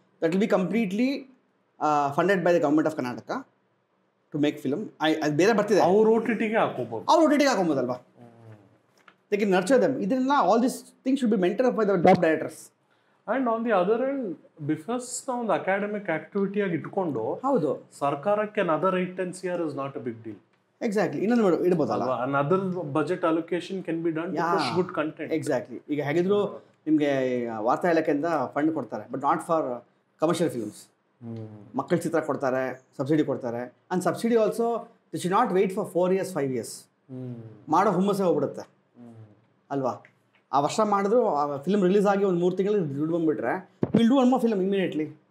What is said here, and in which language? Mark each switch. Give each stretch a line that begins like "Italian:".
English: That will be completely funded by the government of Karnataka to make film.
Kannada: ಅದು ಬೇರೆ ಬರ್ತಿದೆ, ಅವ್ರು OTTಗೆ ಹಾಕೊಬೋದಲ್ವಾ.
English: They can nurture them. ಇದನ್ನೆಲ್ಲ all this things should be mentor by the top directors. And on the other end,
Kannada: ಬಿಫಸ್ನ ಒಂದು academic ಆಕ್ಟಿವಿಟಿಯಾಗಿ ಇಟ್ಕೊಂಡು, ಹೌದು,
English: ಸರ್ಕಾರಕ್ಕೆ another 8-10 crore is not a big deal.
Kannada: Exactly. ಇನ್ನೊಂದು ಇಡ್ಬೋದಲ್ಲ,
English: another budget allocation can be done to push good content. Exactly.
Kannada: ಈಗ ಹೇಗಿದ್ರು ನಿಮಗೆ ವಾರ್ತಾ ಇಲಾಖೆಯಿಂದ ಫಂಡ್ ಕೊಡ್ತಾರೆ,
English: But not for commercial films.
Kannada: ಮಕ್ಕಳ ಚಿತ್ರ ಕೊಡ್ತಾರೆ, ಸಬ್ಸಿಡಿ ಕೊಡ್ತಾರೆ.
English: And subsidy also they should not wait for 4 years 5 years.
Kannada: ಮಾಡೋ ಹುಮ್ಮಸ್ಸೇ ಹೋಗ್ಬಿಡುತ್ತೆ ಅಲ್ವಾ. ಆ ವರ್ಷ ಮಾಡಿದ್ರು, ಆ ಫಿಲ್ಮ್ ರಿಲೀಸ್ ಆಗಿ ಒಂದು 3 ತಿಂಗಳು ದುಡ್ಡು ಬಂದುಬಿಟ್ರೆ,
English: Will do one more film immediately.